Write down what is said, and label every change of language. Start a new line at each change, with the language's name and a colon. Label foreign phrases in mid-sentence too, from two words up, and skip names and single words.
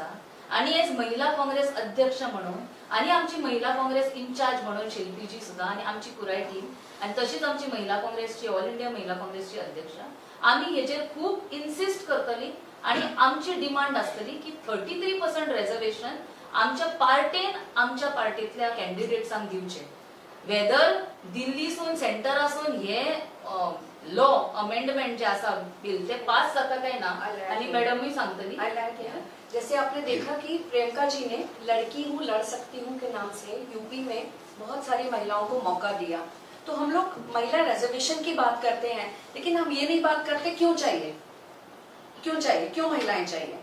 Konkani: आणि एज महिला काँग्रेस अध्यक्ष म्हणून आणि आमची महिला काँग्रेस इन्चार्ज म्हणून शिल्पीजी सुद्धा आणि आमची पुराय टीम आणि तशीच आमची महिला काँग्रेसची ऑल इंडिया महिला काँग्रेसची अध्यक्ष आम्ही हेचेर खूप इन्सिस्ट करतली आणि आमची डिमांड आसतली की 33% रिझर्वेशन आमच्या पार्टेन आमच्या पार्टीतल्या कॅन्डिडेट्सांक दिवचे. वेदर दिल्लीसून सेंटरासून हे
English: law amendment
Konkani: जे आसा बिल ते पास जाता काय ना आणि मॅडमही सांगतली.
Hindi: जैसे आपने देखा कि प्रियंका जी ने लड़की हूँ लड़ सकती हूँ के नाम से यूपी में बहुत सारी महिलाओं को मौका दिया. तो हम लोग महिला रिजर्वेशन की बात करते हैं लेकिन हम ये नहीं बात करते क्यों चाहिए, क्यों महिलाएं चाहिए.